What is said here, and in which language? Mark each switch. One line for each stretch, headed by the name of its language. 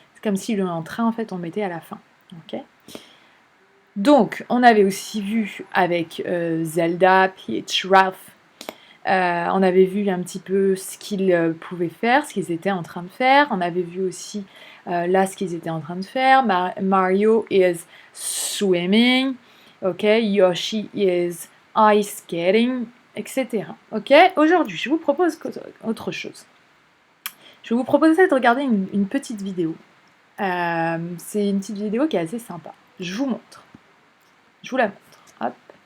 French: C'est comme si le en train, en fait, on le mettait à la fin. Ok? Donc, on avait aussi vu avec Zelda, Peach, Ralph, on avait vu un petit peu ce qu'ils pouvaient faire, ce qu'ils étaient en train de faire. On avait vu aussi là ce qu'ils étaient en train de faire.
English: Mario is swimming, ok. Yoshi is ice skating, etc. Ok.
French: Aujourd'hui, je vous propose autre chose. Je vais vous proposer de regarder une petite vidéo. C'est une petite vidéo qui est assez sympa. Je vous montre. Je vous la montre. Hop.